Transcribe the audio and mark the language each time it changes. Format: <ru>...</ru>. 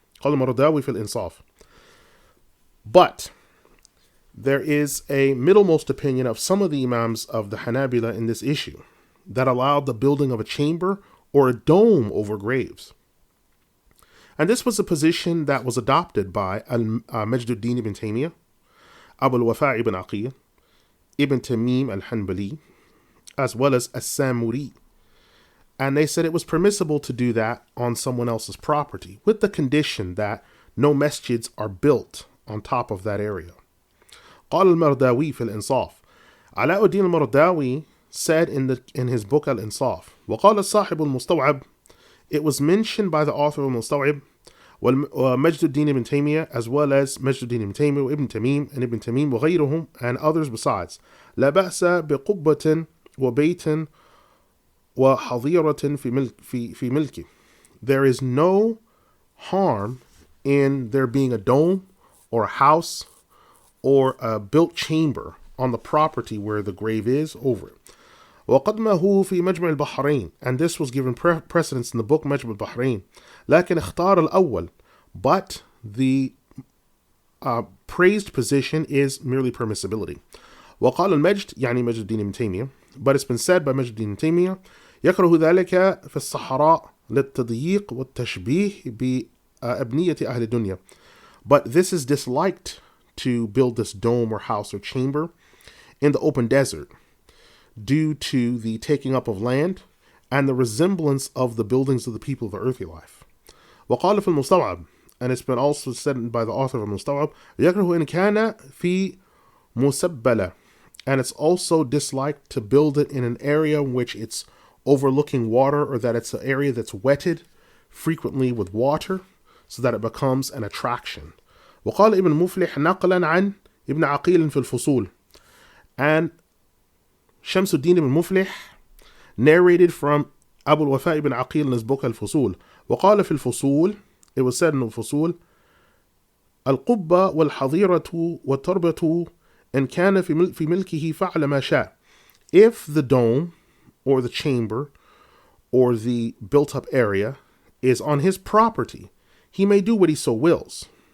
<ar>قال المرداوي في الإنصاف.</ar> <en>But there is a middlemost opinion of some of the Imams of the Hanabila in this issue that allowed the building of a chamber or a dome over graves. And this was a position that was adopted by Majduddin ibn Taymiyyah, Abu al-Wafa' ibn Aqil, Ibn Tamim al-Hanbali, as well as As-Samuri. And they said it was permissible to do that on someone else's property, with the condition that no masjids are built on top of that area.</en> <ar>قال المرداوي في الإنصاف.</ar> <en>علاء الدين المرداوي said in his book Al-Insaf,</en> <ar>وقال الصاحب المستوعب,</ar> <en>it was mentioned by the author of Mustaw'ib, Majduddin ibn Taymiyyah, as well as Majduddin ibn Taymiyyah, Ibn Tamim, and Ibn Tamim, وغيرهم, and others besides.</en> <ar>لا بأس بقبة وبيت وحظيرة في ملكه.</ar> <en>There is no harm in there being a dome or a house or a built chamber on the property where the grave is over it.</en> <ar>وقدمه في مجمع البحرين,</ar> <en>and this was given precedence in the book مجمع البحرين.</en> <ar>لكن اختار الأول,</ar> <en>but the praised position is merely permissibility.</en> <ar>وقال المجد, يعني مجد الدين ابن تيمية,</ar> <en>but it's been said by</en> <ar>مجد الدين ابن تيمية, يكره ذلك في الصحراء للتضييق والتشبيه بأبنية أهل الدنيا.</ar> <en>But this is disliked to build this dome or house or chamber in the open desert, due to the taking up of land and the resemblance of the buildings of the people of the earthly life.</en> <ar>وقال في المستوعب,</ar> <en>and it's been also said by the author of المستوعب,</en> <ar>يكره إن كان في مسبلة,</ar> <en>and it's also disliked to build it in an area in which it's overlooking water, or that it's an area that's wetted frequently with water so that it becomes an attraction.</en> <ar>وقال ابن مفلح نقلا عن ابن عقيل في الفصول,</ar> <en>and Shamsuddin ibn Muflih narrated from Abu al-Wafa' ibn Aqil in his book Al-Fusul.</en> <ar>وقال في الفصول,</ar> <en>it was said in</en> <ar>الفصول, القبة والحظيرة والتربة إن كان في ملكه فعل ما شاء.</ar> <en>If the dome or the chamber or the built up area is on his property, he may do what he so wills.</en>